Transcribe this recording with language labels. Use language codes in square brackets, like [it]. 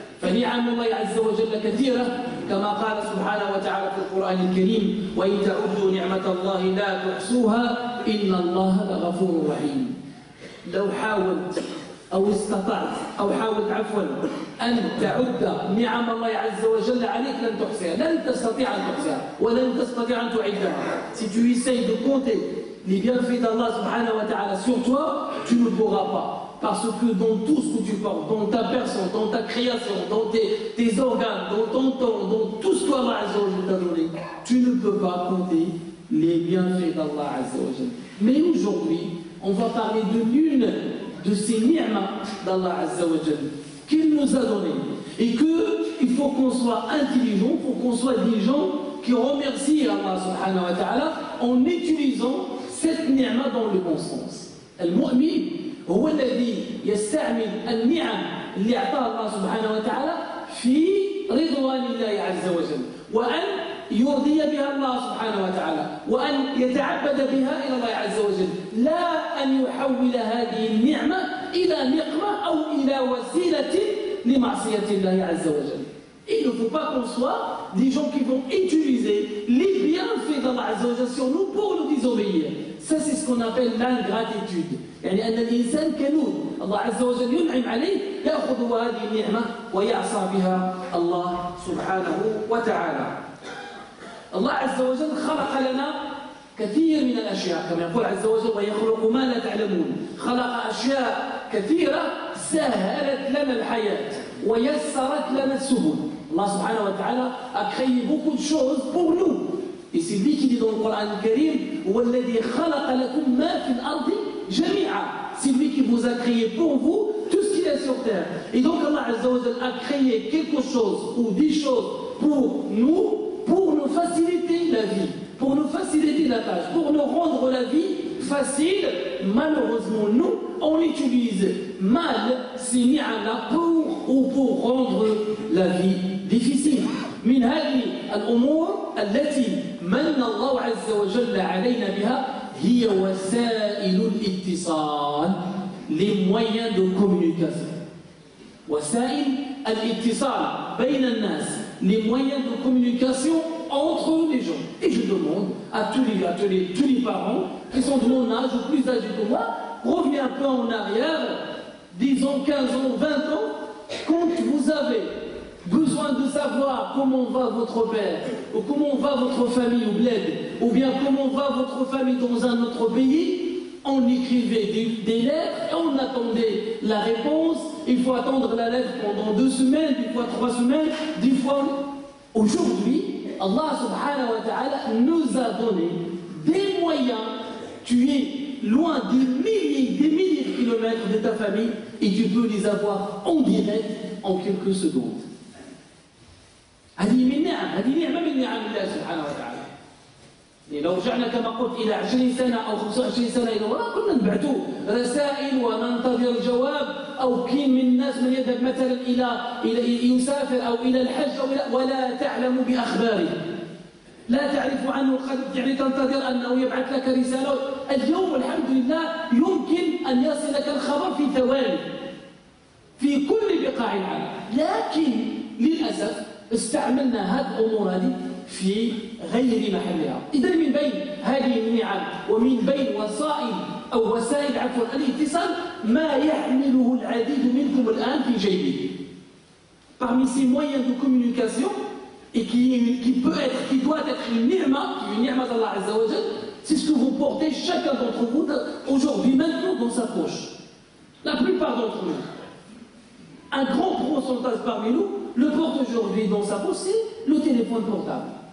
[ar] فنعم الله عز وجل كثيرة كما قال سبحانه وتعالى في القرآن الكريم وإن تعدوا نعمة الله لا تحصوها إن الله لغفور رحيم. لو حاولت أو استطعت أو حاولت عفوا أن تعد نعم الله عز وجل عليك لن تحصيها، لن تستطيع أن تحصيها ولن تستطيع أن تعدها. [fr] Si tu essayes de compter les bienfaits d'Allah subhanahu wa ta'ala sur toi, tu ne pourras pas. Parce que dans tout ce que tu portes, dans ta personne, dans ta création, dans tes organes, dans ton temps, dans tout ce qu'Allah azza wa jalla t'a donné, tu ne peux pas compter les bienfaits d'Allah azza wa jalla. Mais aujourd'hui, on va parler de l'une de ces ni'mas d'Allah Azza wa Jal qu'il nous a donné. Et qu'il faut qu'on soit intelligent, il faut qu'on soit des gens qui remercient Allah subhanahu wa ta'ala en utilisant cette ni'ma dans le bon sens. [ar] المؤمن هو الذي يستعمل النعم اللي أعطاها الله سبحانه وتعالى في رضوان الله عز وجل وأن يرضي بها الله سبحانه وتعالى وأن يتعبد بها إلى الله عز وجل لا أن يحول هذه النعمة إلى نقمة أو إلى وسيلة لمعصية الله عز وجل. [fr] Il ne faut pas qu'on soit des gens qui vont utiliser les bienfaits d'Allah Azza wa Jal sur nous pour nous désobéir. Ça, c'est ce qu'on appelle l'ingratitude. [ar] يعني أن الإنسان كنود الله عز وجل ينعم عليه يأخذ هذه النعمة ويعصى بها الله سبحانه وتعالى. الله عز وجل خلق لنا كثير من الأشياء كما يقول عز وجل ويخلق ما لا تعلمون. خلق أشياء كثيرة سهلت لنا الحياة ويسرت لنا السبل. [fr] Allah subhanahu wa ta'ala a créé beaucoup de choses pour nous. Et c'est lui qui dit dans le Coran Karim [ar] وَالَّذِي خَلَقَ لَكُمْ مَا فِي الْأَرْضِ جَمِيعًا. [fr] C'est lui qui vous a créé pour vous tout ce qu'il y a sur terre. Et donc Allah Azza wa Jal a créé quelque chose ou des choses pour nous faciliter la vie, pour nous faciliter la tâche, pour nous rendre la vie facile. Malheureusement, nous, on utilise mal ces ni'am-là pour rendre la vie difficile. [ar] من هذه الأمور التي من الله عز وجل علينا بها هي وسائل الاتصال [fr] les moyens de communication. [ar] وسائل الاتصال بين الناس [fr] les moyens de communication entre les gens. Et je demande à tous les parents qui sont de mon âge ou plus âgés que moi, revenez un peu en arrière, disons 15 ans, 20 ans, quand vous avez besoin de savoir comment va votre père, ou comment va votre famille au bled, ou bien comment va votre famille dans un autre pays, on écrivait des lettres et on attendait la réponse. Il faut attendre la lettre pendant 2 semaines, des fois 3 semaines, des fois. Aujourd'hui, Allah subhanahu wa ta'ala nous a donné des moyens. Tu es loin des milliers de kilomètres de ta famille et tu peux les avoir en direct en quelques secondes. [ar] هذه نعمة من نعم الله سبحانه وتعالى. لو رجعنا كما قلت إلى 20 سنة أو 25 سنة إلى وراء كنا نبعثوا رسائل وننتظر الجواب أو كين من الناس من يذهب مثلا إلى يسافر أو إلى الحج أو ولا تعلم بأخباره. لا تعرف عنه يعني تنتظر أنه يبعث لك رسالة. اليوم الحمد لله يمكن أن يصلك الخبر في ثواني في كل بقاع العالم. لكن للأسف استعملنا هذه الأمور هذه في غير محلها. إذا من بين هذه النعم ومن بين وسائل الاتصال ما يحمله العديد منكم الآن في جيبه. [fr] Parmi ces moyens de communication et qui doit être une ni'ma d'Allah Azza wa Jal, c'est ce que vous portez chacun d'entre vous aujourd'hui maintenant dans sa poche. La plupart d'entre nous. Un grand pourcentage parmi nous le porte aujourd'hui dans sa poche, c'est le téléphone portable.